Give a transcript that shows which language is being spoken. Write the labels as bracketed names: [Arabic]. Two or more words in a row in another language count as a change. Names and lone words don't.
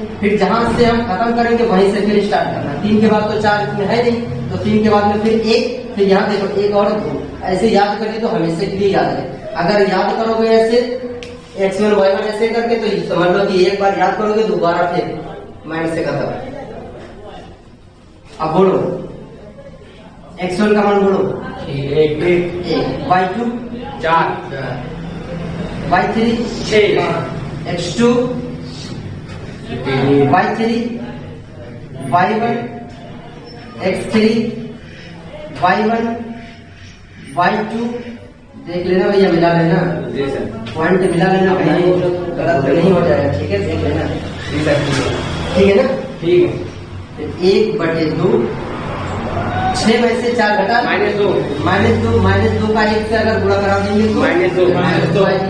[Hindi] फिर जहां से हम खत्म करेंगे वहीं से फिर स्टार्ट करना। 3 के बाद तो 4 इसमें है नहीं, तो 3 के बाद में फिर 1, फिर यहाँ देखो 1 और 2। ऐसे याद करिए तो हमेशा के लिए याद है। अगर याद करोगे ऐसे x1 y1 ऐसे करके तो समझ लो कि एक बार याद करोगे दोबारा फिर माइंड से खत्म। अब बोलो x1 का मान बोलो 1 y2 4 y3 6 x2 y3 y1 x3 y1 y2 देख लेना भैया, मिला लेना पॉइंट, मिला लेना भैया, गलत तो नहीं हो जाएगा। ठीक है, देख लेना। ठीक है ना? ठीक है। 1/2 6 में से 4 घटा -2 का 1 से अगर गुणा करा देंगे तो -2 आएगी।